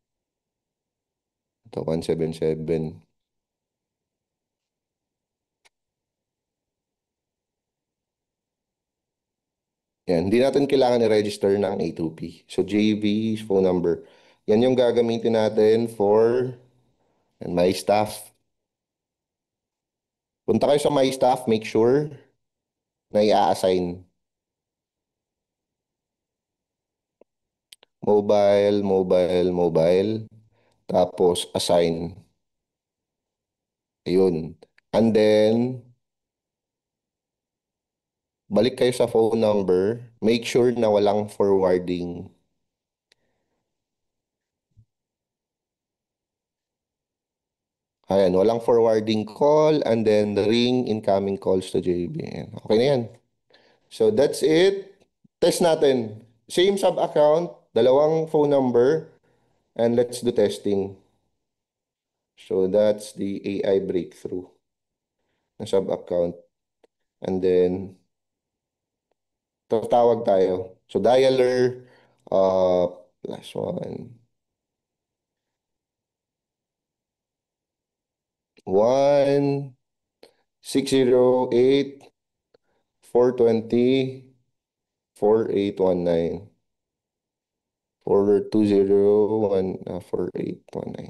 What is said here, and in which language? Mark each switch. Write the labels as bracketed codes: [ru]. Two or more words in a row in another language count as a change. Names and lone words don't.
[tl] Ito, 177. Yan, hindi natin kailangan i-register ng A2P. So, JV, [en] phone number. [tl] Yan yung gagamitin natin [en] for my staff. [tl] Punta kayo sa [en] my staff, make sure [tl] na i-assign. Mobile. Tapos, assign. Ayun. [en] And then, [tl] balik kayo sa [en] phone number. Make sure [tl] na walang [en] forwarding. [tl] Ayan, walang [en] forwarding call and then the ring incoming calls to JBN. Okay [tl] na yan. [en] So that's it. Test natin. Same sub-account, dalawang phone number, and let's do testing. So that's the AI breakthrough. na sub-account. And then, [tl] tatawag tayo. [en] So, dialer, +1, 1-608-420-4819. 4819.